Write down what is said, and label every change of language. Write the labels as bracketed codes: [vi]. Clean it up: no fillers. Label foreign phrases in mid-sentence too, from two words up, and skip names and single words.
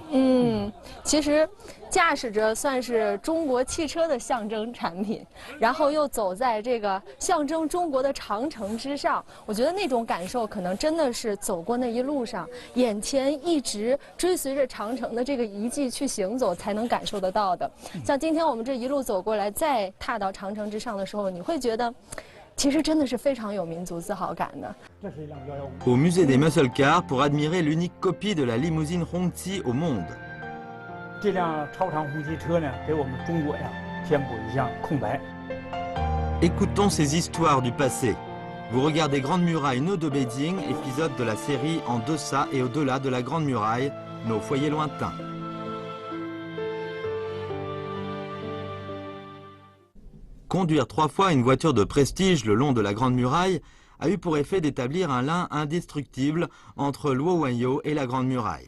[zh] 其实驾驶着算是中国汽车的象征产品，然后又走在这个象征中国的长城之上，我觉得那种感受可能真的是走过那一路上，眼前一直追随着长城的这个遗迹去行走才能感受得到的。像今天我们这一路走过来，再踏到长城之上的时候，你会觉得其实真的是非常有民族自豪感的。 [fr] Au musée des [en] muscle cars [fr] pour admirer l'unique copie de la limousine Hongqi au monde. [zh] 这辆超长红旗车呢，给我们中国呀填补一项空白。 [fr] Écoutons ces histoires du passé. Vous regardez Grande Muraille, nœud de Beijing, épisode de la série En deçà et au-delà de la Grande Muraille, nos foyers lointains. Conduire 3 fois une voiture de prestige le long de la Grande Muraille a eu pour effet d'établir un lien indestructible entre Luo Wenyo et la Grande Muraille.